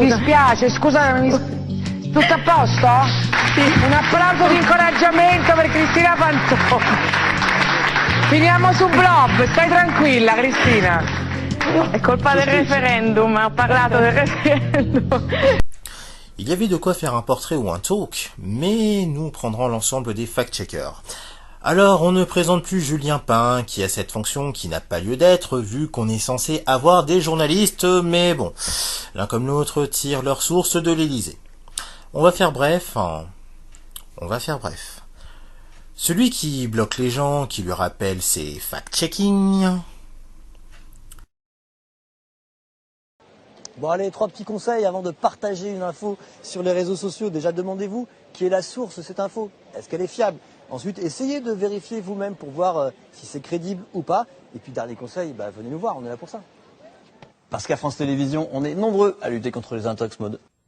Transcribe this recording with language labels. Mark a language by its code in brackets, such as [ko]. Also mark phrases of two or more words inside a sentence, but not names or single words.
[it] Mi dispiace, scusa, tutto a posto? Sì. Un applauso di incoraggiamento per Cristina Fantoni. Finiamo su Blob, stai tranquilla Cristina. È colpa del referendum, ho parlato del referendum. [fr] Il y avait de quoi faire un portrait ou un talk, mais nous prendrons l'ensemble des fact-checkers. Alors, on ne présente plus Julien Pain, qui a cette fonction qui n'a pas lieu d'être, vu qu'on est censé avoir des journalistes, mais bon, l'un comme l'autre tirent leurs sources de l'Élysée. On va faire bref. Celui qui bloque les gens, qui lui rappelle ses fact-checking. Bon allez, 3 petits conseils avant de partager une info sur les réseaux sociaux. Déjà, demandez-vous qui est la source de cette info. Est-ce qu'elle est fiable? Ensuite, essayez de vérifier vous-même pour voir si c'est crédible ou pas. Et puis, dernier conseil, venez nous voir, on est là pour ça. Parce qu'à France Télévisions, on est nombreux à lutter contre les intox mode.